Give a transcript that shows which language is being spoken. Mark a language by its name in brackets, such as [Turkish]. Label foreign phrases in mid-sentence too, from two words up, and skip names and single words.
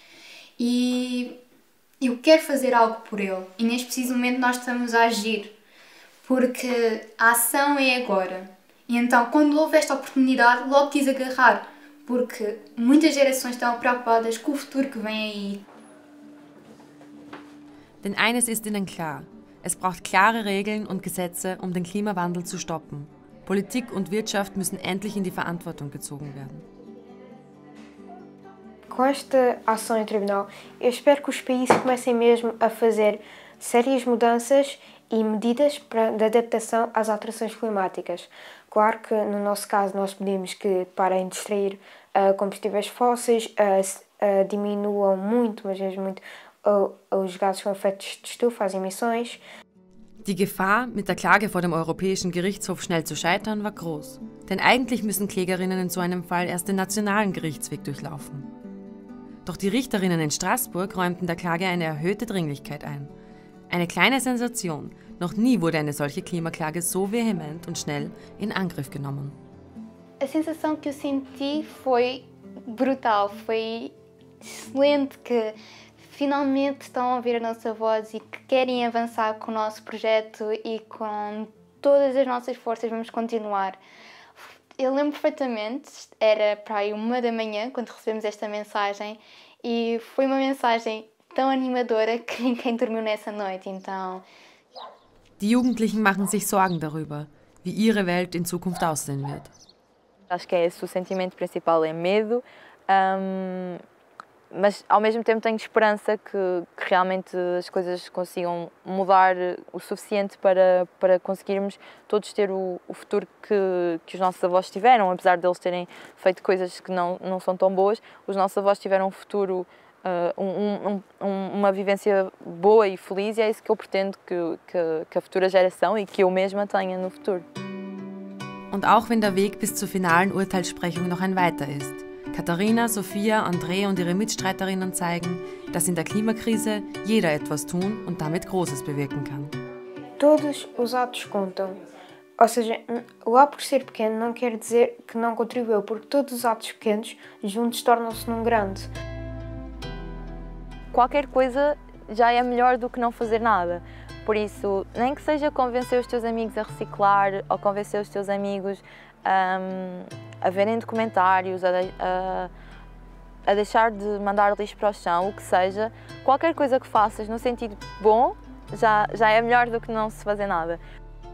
[Portuguese] E eu quero fazer algo por ele e neste preciso momento nós estamos a agir, porque a ação é agora. E então quando houve esta oportunidade logo quis agarrar, porque muitas gerações estão preocupadas com o futuro que vem aí. [German] Denn eines ist ihnen klar: Es braucht klare Regeln und Gesetze, um den Klimawandel zu stoppen. Politik und Wirtschaft müssen endlich in die Verantwortung gezogen werden. [Portuguese] Com esta ação em tribunal, eu espero que os países comecem mesmo a fazer sérias mudanças e medidas de adaptação às alterações climáticas. Claro que no nosso caso nós pedimos que parem de extrair combustíveis fósseis, diminuam muito, mas mesmo muito, os gases com efeitos de estufa, as emissões. [German] Die Gefahr, mit der Klage vor dem Europäischen Gerichtshof schnell zu scheitern, war groß. Denn eigentlich müssen Klägerinnen in so einem Fall erst den nationalen Gerichtsweg durchlaufen. Doch die Richterinnen in Straßburg räumten der Klage eine erhöhte Dringlichkeit ein. Eine kleine Sensation. Noch nie wurde eine solche Klimaklage so vehement und schnell in Angriff genommen. [Portuguese] A sensação que eu senti foi brutal, foi excelente, que finalmente estão a ouvir a nossa voz e que querem avançar com o nosso projeto e com todas as nossas forças vamos continuar. Eu lembro perfeitamente, era para aí 1 da manhã quando recebemos esta mensagem e foi uma mensagem tão animadora que ninguém dormiu nessa noite, então... [German] Die Jugendlichen machen sich Sorgen darüber, wie ihre Welt in Zukunft aussehen wird. [Portuguese] Acho que é esse o sentimento principal, é medo, mas ao mesmo tempo tenho esperança que realmente as coisas consigam mudar o suficiente para conseguirmos todos ter o futuro que os nossos avós tiveram. Apesar deles terem feito coisas que não são tão boas, os nossos avós tiveram um futuro, uma vivência boa e feliz, e é isso que eu pretendo que a futura geração e que eu mesma tenha no futuro. [German] Und auch wenn der Weg bis zur finalen Urteilssprechung noch ein weiter ist, Katharina, Sofia, André und ihre Mitstreiterinnen zeigen, dass in der Klimakrise jeder etwas tun und damit Großes bewirken kann. [Portuguese] Todos os atos contam. Ou seja, lá por ser pequeno não quer dizer que não contribuiu, porque todos os atos pequenos juntos tornam-se num grande. Qualquer coisa já é melhor do que não fazer nada. Por isso, nem que seja convencer os teus amigos a reciclar ou convencer os teus amigos a verem documentários, a deixar de mandar lixo para o chão, o que seja, qualquer coisa que faças no sentido bom já é melhor do que não se fazer nada.